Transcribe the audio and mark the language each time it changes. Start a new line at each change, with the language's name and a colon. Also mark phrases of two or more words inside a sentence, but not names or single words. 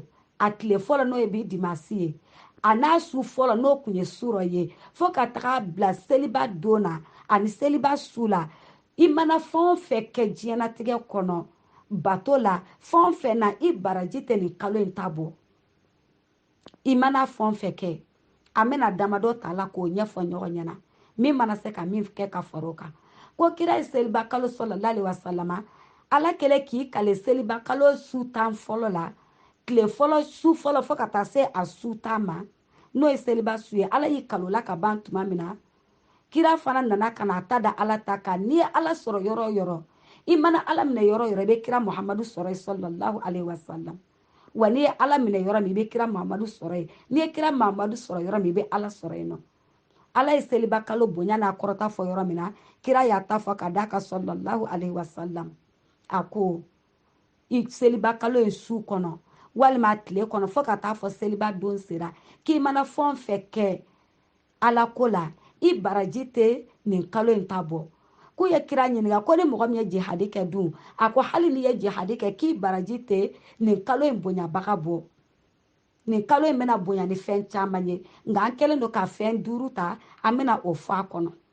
Bambara: a tile fɔlɔ n'o ye bi dimasi ye a n'a su fɔlɔ n'o tun ye surɔ ye fo ka taga bila seliba don na ani seliba su la i mana fɛn o fɛn kɛ diɲɛlatigɛ kɔnɔ bato la fɛn o fɛn na i baraji tɛ nin kalo in ta bɔ i mana fɛn o fɛn kɛ an bɛna damadɔ ta la k'o ɲɛfɔ ɲɔgɔn ɲɛna min mana se ka min kɛ ka fara o kan ko kira ye seliba kalo
Arabic: صلى الله عليه وسلم
Bambara: ala kɛlen k'i kale seliba kalo su 10 fɔlɔ la tile fɔlɔ su fɔlɔ fo ka taa se a su 10 ma n'o ye seliba su ye ala y'i kalo la ka ban tuma min na kira fana nana ka na ta da ala ta kan n'i ye ala sɔrɔ yɔrɔ o yɔrɔ i mana ala minɛ yɔrɔ o yɔrɔ i bɛ kira muhamadu sɔrɔ
Arabic: صلى الله عليه وسلم
Bambara: wa n'i ye ala minɛ yɔrɔ min i bɛ kira muhamadu sɔrɔ yen n'i ye kira muhamadu sɔrɔ yɔrɔ min i bɛ ala sɔrɔ yen nɔ ala ye seliba kalo bonya n'a kɔrɔta fɔ yɔrɔ min na kira y'a ta fɔ ka d'a kan
Arabic: صلى الله عليه وسلم
Bambara: a ko i seliba kalo in su kɔnɔ walima tile kɔnɔ fo ka taa fɔ seliba don sera k'i mana fɛn o fɛn kɛ ala ko la i baraji tɛ nin kalo in ta bɔ k'u ye kira ɲininka ko ni mɔgɔ min ye jihadi kɛ dun a ko hali n'i ye jihadi kɛ k'i baraji tɛ nin kalo in bonyabaga bɔ nin kalo in bɛna bonya ni fɛn caman ye nka an kɛlen don ka fɛn 5 ta an bɛna o fɔ a kɔnɔ